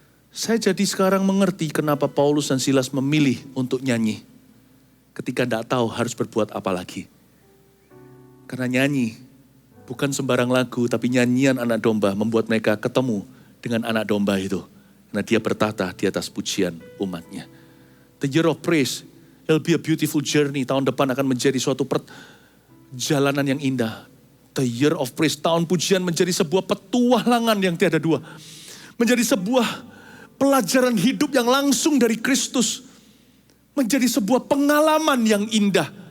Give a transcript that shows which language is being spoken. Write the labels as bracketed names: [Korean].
[Indonesian] Saya jadi sekarang mengerti kenapa Paulus dan Silas memilih untuk nyanyi. Ketika tidak tahu harus berbuat apa lagi. Karena nyanyi bukan sembarang lagu, tapi nyanyian anak domba membuat mereka ketemu dengan anak domba itu. Karena dia bertata di atas pujian umatnya. [English] The year of praise, it'll be a beautiful journey. [Indonesian] Tahun depan akan menjadi suatu perjalanan yang indah. [English] The year of praise, [Indonesian] tahun pujian menjadi sebuah petualangan yang tiada dua. Menjadi sebuah pelajaran hidup yang langsung dari Kristus. Menjadi sebuah pengalaman yang indah.